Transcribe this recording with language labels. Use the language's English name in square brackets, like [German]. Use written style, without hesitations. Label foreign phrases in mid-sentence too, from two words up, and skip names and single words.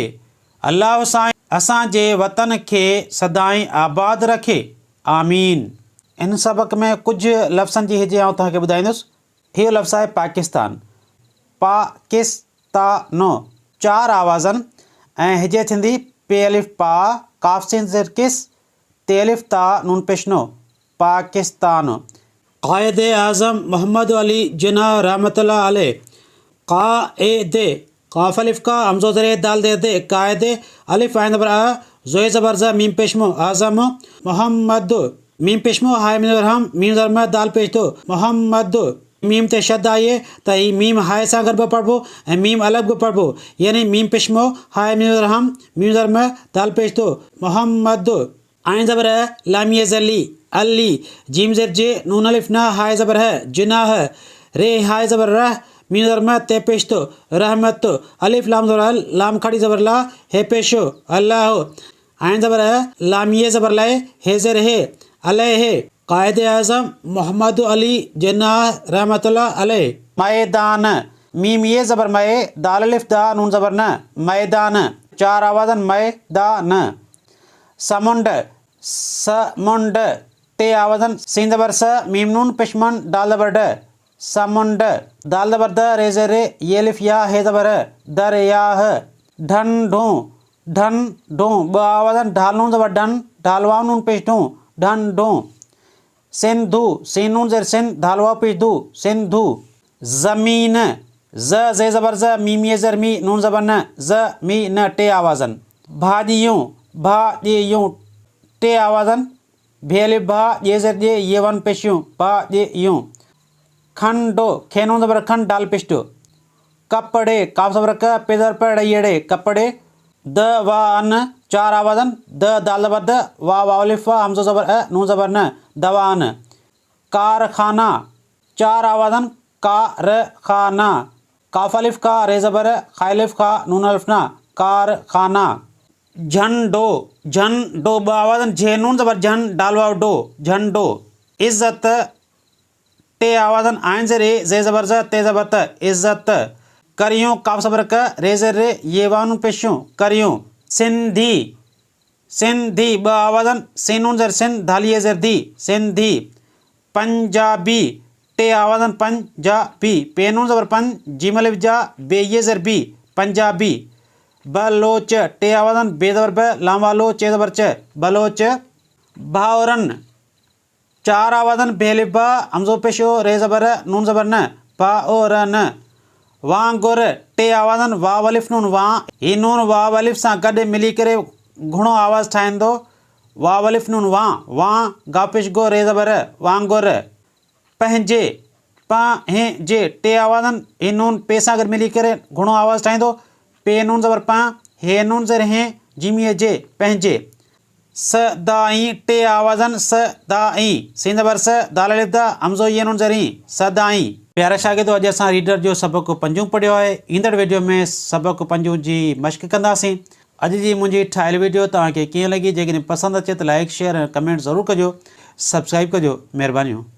[Sindhi] अल्लाह साईं असांजे वतन खे सदाईं आबाद रखे, आमीन। इन सबक में कुझु लफ़्ज़नि जी हिजे आउं तव्हांखे ॿुधाईंदुसि। हीउ लफ़्ज़ आहे पाकिस्तान। पाकिस्तानो 4 आवाज़नि ऐं हिजे थींदी पे अलिफ पा, काफ सिन ज़ेर किस, ते अलिफ ता नून पेशनो, पाकिस्तान। कायदे आज़म मोहम्मद अली जिन्नाह [Arabic] رحمة الله عليه. [Sindhi] कायदे, काफ अलिफ का, हमज़ो ज़ेर दाल दे दे, कायदे, अलिफ आइन ज़बर आ, ज़ोए ज़बर ज़, मीम पेशमो, आज़म, मोहम्मद, मीम पेशमो, हाय मीम ज़बर हम, मीम ज़बर में दाल पेश दो, मोहम्मद। मीम ते शद आइए त ही मीम हाय सां गॾु बि पढ़बो ऐं मीम अलॻि बि पढ़बो, यानी मीम पेशमो, हाय मीम ज़बर हम, मीम ज़बर में दाल पेश दो, मोहम्मद। आइन ज़बर लामिया ज़ली, अली, जीम ज़ेर जे, नून अलिफ ना, हाय ज़बर है, जिनाह, रे हाय ज़बर रह, मीम ज़बर में ते पेश दो, रहमत, अलिफ लाम ज़बर लाम खड़ी ज़बर ला, हे पेशो, अल्लाह। आइन ज़बर लामिया ज़बर लाए, हे ज़ेर हे, अलैह। कायदे आज़म मोहम्मद अली जिन्नाह [Arabic] رحمة الله عليه. [Sindhi] मैदान, मीम ये ज़बर मए, दाल अलिफ दा, नून ज़बर न, मैदान। 4 आवाज़न मैदान। समुंड, समुंड, 3 आवाज़न, सीन ज़बर स, मीम नून पेशमन, दाल ज़बर ड, समुंड। दाल ज़बर द, रे ज़ेर रे, ये अलिफ या, हे ज़बर दरियाह। ढंढूं, ढंढूं, 2 आवाज़न, ढाल नून ज़बर डन, ढाल वाव नून पेश दूं, ढंढूं। सिंधु, सीन नून ज़ेर सिन, धाल वाव पेश दू, सिंधु। ज़मीन, ज़ ज़े ज़बर ज़, मीम ये ज़र मी, नून ज़बर न, ज़ मी न, 3 आवाज़न। भाॼियूं, भाॼियूं, 3 आवाज़न, भे अलिफ भा, ये ज़ेर जे, ये वन पेशियूं, भाॼियूं। खंडो, खे नून ज़बर खंड, डाल पेश दो। कपड़े, काफ ज़बर क, पे ज़बर पे, ड़े, कपड़े। द वा अन, 4 आवाज़न, द दाल ज़बर द, वा वाव अलिफ वा, हमज़ो ज़बर अ, नून ज़बर न, दवान। कारखाना, 4 आवाज़न, कारखाना, काफ अलिफ का, रे ज़बर, खा अलिफ खा, नून अलिफ ना, कारखाना। झंडो, झंडो, 2 आवाज़न, झे नून ज़बर झन, डाल वाव डो, झंडो। इज़्ज़त, 3 आवाज़न, आइन ज़ेर ए, ज़े ज़बर ज़, ते ज़बर त, इज़्ज़त। करियूं, काफ ज़बर क, रे ज़ेर रे, ये वाव पेशूं, करियूं। सिंधी, सिंधी, 2 आवाज़न, सीन नून ज़ेर सिन, धालिए ज़ेर दी, सिंधी। पंजाबी, 3 आवाज़न, पंजाबी, पे नून ज़बर पन, जीम अलिफ जा, बे ये ज़ेर बी, पंजाबी। बलोच, 3 आवाज़न, बे ज़बर ब, लाम वालो, चे ज़बर च, बलोच। भाउरन, 4 आवाज़न, बे अलिफ बा, हमज़ो पेशो, रे ज़बर, नून ज़बर न, भाउरन। वांगुर, 3 आवाज़न, वाव अलिफ नून वा, ही नून वाव अलिफ सां गॾु मिली करे घणो आवाज़ ठाहींदो, वाव अलिफ नून वा, वा, गा पेश गो, रे ज़बर, वांगुर। पंहिंजे, पंहिंजे, 3 आवाज़न, ही नून पे सां गॾु मिली करे घणो आवाज़ ठाहींदो, पे नून ज़बर पा, हे नून ज़ेर हे, जीमिए जे, पंहिंजे। सदाई, 3 आवाज़न, सदाई, सीन ज़बर स, दाल अलिफ दा, हमज़ो ये नून ज़ेर ही, सदाई। प्यारा शागिर्दो, अॼु असां रीडर जो सबक पंजो पढ़ियो आहे। ईंदड़ वीडियो में सबक पंजो जी मश्क कंदासीं। अॼु जी मुंहिंजी ठाहियल वीडियो तव्हांखे कीअं लॻी? जेकॾहिं पसंदि अचे त [English] like share [Sindhi] ऐं कमेंट ज़रूरु कजो, सब्सक्राइब कजो। महिरबानियूं।